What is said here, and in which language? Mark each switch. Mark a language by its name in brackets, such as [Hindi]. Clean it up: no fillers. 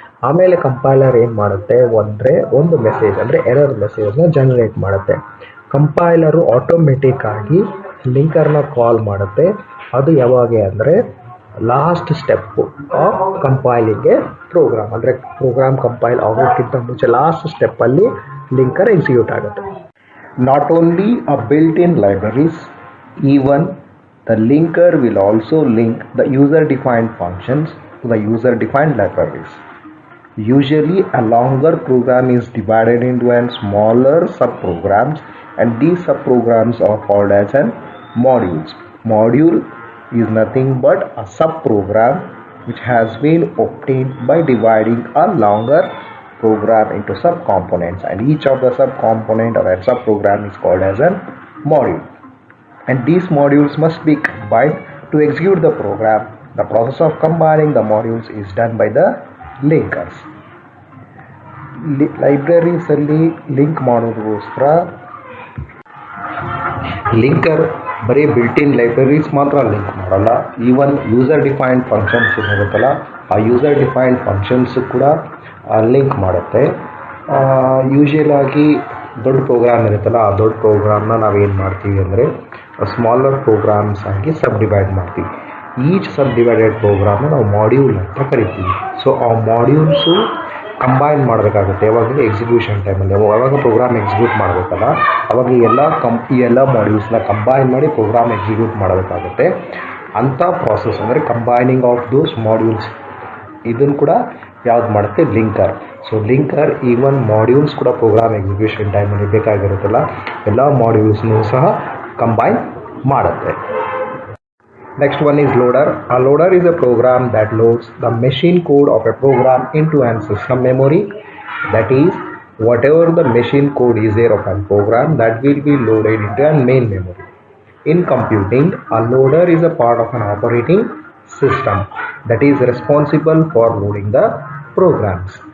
[Kannada] ಆಮೇಲೆ ಕಂಪೈಲರ್ ಏನು ಮಾಡುತ್ತೆ ಅಂದರೆ ಒಂದು ಮೆಸೇಜ್ ಅಂದರೆ ಎರರ್ ಮೆಸೇಜ್ನ ಜನರೇಟ್ ಮಾಡುತ್ತೆ. ಕಂಪೈಲರು ಆಟೋಮೆಟಿಕ್ ಆಗಿ ಲಿಂಕರ್ನ ಕಾಲ್ ಮಾಡುತ್ತೆ. ಅದು ಯಾವಾಗ ಅಂದರೆ [English] last step of compiling a program, [Kannada] ಅಂದರೆ ಪ್ರೋಗ್ರಾಮ್ ಕಂಪೈಲ್ ಆಗೋಕ್ಕಿಂತ ಮುಂಚೆ ಲಾಸ್ಟ್ ಸ್ಟೆಪ್ಪಲ್ಲಿ ಲಿಂಕರ್ ಎಕ್ಸಿಕ್ಯೂಟ್ ಆಗುತ್ತೆ. [English] Not only a built-in libraries, even the linker will also link the user-defined functions to the user-defined libraries. Usually a longer program is divided into a smaller subprograms, and these subprograms are called as an modules. Module is nothing but a subprogram which has been obtained by dividing a longer program into subcomponents, and each of the subcomponent or a subprogram is called as a module, and these modules must be combined to execute the program. The process of combining the modules is done by the linkers. [Kannada] Libraries ಅಲ್ಲಿ link ಮಾಡೋದಕ್ಕೋಸ್ಕರ linker ಬರೀ built-in libraries ಮಾತ್ರ link ಮಾಡಲ್ಲ, even user defined functions ಏನಿರುತ್ತಲ್ಲ ಆ user defined functions ಕೂಡ link ಮಾಡುತ್ತೆ. Usual ಆಗಿ ದೊಡ್ಡ ಪ್ರೋಗ್ರಾಮ್ ಇರುತ್ತಲ್ಲ ಆ ದೊಡ್ಡ ಪ್ರೋಗ್ರಾಮ್ನ ನಾವೇನು ಮಾಡ್ತೀವಿ ಅಂದರೆ ಸ್ಮಾಲರ್ ಪ್ರೋಗ್ರಾಮ್ಸ್ ಆಗಿ ಸಬ್ ಡಿವೈಡ್ ಮಾಡ್ತೀವಿ. ಈಚ್ ಸಬ್ ಡಿವೈಡೆಡ್ ಪ್ರೋಗ್ರಾಮ್ನ ನಾವು ಮಾಡ್ಯೂಲ್ ಅಂತ ಕರಿತೀವಿ. ಸೊ ಆ ಮಾಡ್ಯೂಲ್ಸು ಕಂಬೈನ್ ಮಾಡಬೇಕಾಗುತ್ತೆ. ಯಾವಾಗ ಎಕ್ಸಿಕ್ಯೂಷನ್ ಟೈಮಲ್ಲಿ ಯಾವಾಗ ಪ್ರೋಗ್ರಾಮ್ ಎಕ್ಸಿಕ್ಯೂಟ್ ಮಾಡಬೇಕಲ್ಲ ಅವಾಗ ಈ ಎಲ್ಲ ಮಾಡ್ಯೂಲ್ಸ್ನ ಕಂಬೈನ್ ಮಾಡಿ ಪ್ರೋಗ್ರಾಮ್ ಎಕ್ಸಿಕ್ಯೂಟ್ ಮಾಡಬೇಕಾಗುತ್ತೆ. ಅಂಥ ಪ್ರಾಸೆಸ್ ಅಂದರೆ [English] combining of those modules, [Kannada] ಇದನ್ನು ಕೂಡ ಯಾವ್ದು ಮಾಡುತ್ತೆ linker. So linker even modules ಕೂಡ ಪ್ರೋಗ್ರಾಮ್ ಎಕ್ಸಿಕ್ಯೂಷನ್ ಟೈಮಲ್ಲಿ ಬೇಕಾಗಿರುತ್ತಲ್ಲ ಎಲ್ಲ ಮಾಡ್ಯೂಲ್ಸ್ನೂ ಸಹ ಕಂಬೈನ್ ಮಾಡುತ್ತೆ. [English] Next one is loader. A loader is a program that loads the machine code of a program into an system memory. That is, whatever the machine code is there of a program, that will be loaded into a main memory. In computing, a loader is a part of an operating system that is responsible for loading the programs.